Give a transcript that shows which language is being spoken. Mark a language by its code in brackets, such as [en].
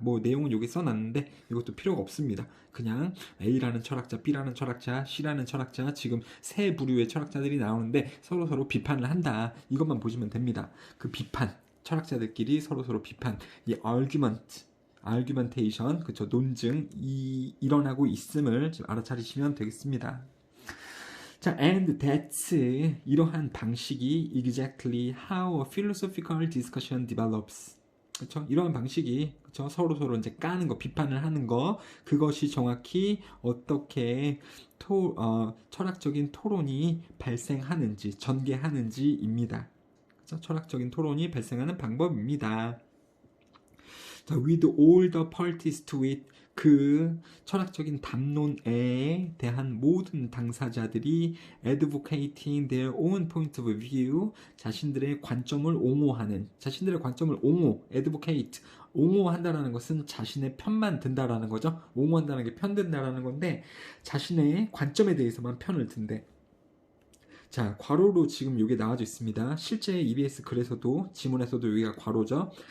[ko] 뭐 내용은 여기 써놨는데 이것도 필요가 없습니다. 그냥 A라는 철학자, B라는 철학자, C라는 철학자, 지금 세 부류의 철학자들이 나오는데 서로 비판을 한다. 이것만 보시면 됩니다. 그 비판, 철학자들끼리 서로 비판, 이 argumentation, 그쵸, 논증이 일어나고 있음을 좀 알아차리시면 되겠습니다. [en] 자, and that's, [ko] 이러한 방식이 [en] exactly how a philosophical discussion develops. [ko] 그쵸? 이러한 방식이, 그쵸? 서로 이제 까는 거, 비판을 하는 거, 그것이 정확히 어떻게 철학적인 토론이 발생하는지, 전개하는지입니다. 그쵸? 철학적인 토론이 발생하는 방법입니다. [en] 자, with all the parties to it, [ko] 그 철학적인 담론에 대한 모든 당사자들이 [en] advocating their own point of view, [ko] 자신들의 관점을 옹호하는, 자신들의 관점을 [en] advocate, [ko] 옹호한다라는 것은 자신의 편만 든다라는 거죠. 옹호한다는 게 편든다라는 건데 자신의 관점에 대해서만 편을 든대. 자, 괄호로 지금 이게 나와져 있습니다. 실제 EBS 글에서도 지문에서도 여기가 괄호죠.